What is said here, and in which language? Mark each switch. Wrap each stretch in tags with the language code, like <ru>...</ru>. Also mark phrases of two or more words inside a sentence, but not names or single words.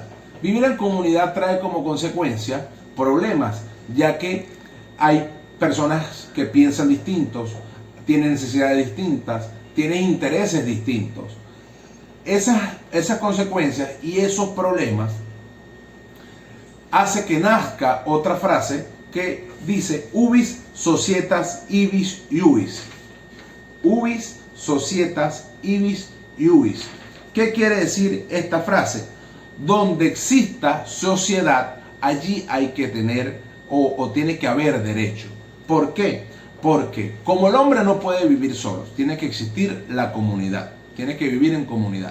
<es>Vivir en comunidad trae como consecuencia problemas, ya que hay personas que piensan distintos, tienen necesidades distintas, tienen intereses distintos. Esas consecuencias y esos problemas hace que nazca otra frase que dice</es> <la>ubis societas ibis iuris. Ubis societas ibis iuris.</la> <es>¿Qué quiere decir esta frase? Donde exista sociedad, allí hay que tener o tiene que haber derecho. ¿Por qué? Porque como el hombre no puede vivir solo, tiene que existir la comunidad, tiene que vivir en comunidad.</es>